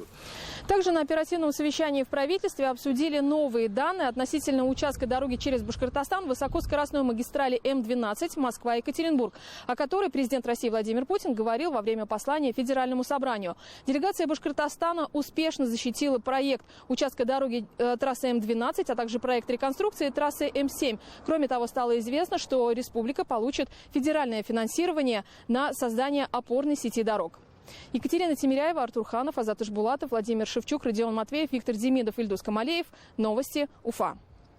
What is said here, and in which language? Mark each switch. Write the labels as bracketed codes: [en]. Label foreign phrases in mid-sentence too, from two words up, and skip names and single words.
[ru] Также на оперативном совещании в правительстве обсудили новые данные относительно участка дороги через Башкортостан, высокоскоростной магистрали М-12 Москва-Екатеринбург, о которой президент России Владимир Путин говорил во время послания Федеральному собранию. Делегация Башкортостана успешно защитила проект участка дороги трассы М-12, а также проект реконструкции трассы М-7. Кроме того, стало известно, что республика получит федеральное финансирование на создание опорной сети дорог. Екатерина Тимиряева, Артур Ханов, Азат Ишбулатов, Владимир Шевчук, Родион Матвеев, Виктор Демидов, Ильдус Камалеев. Новости Уфа.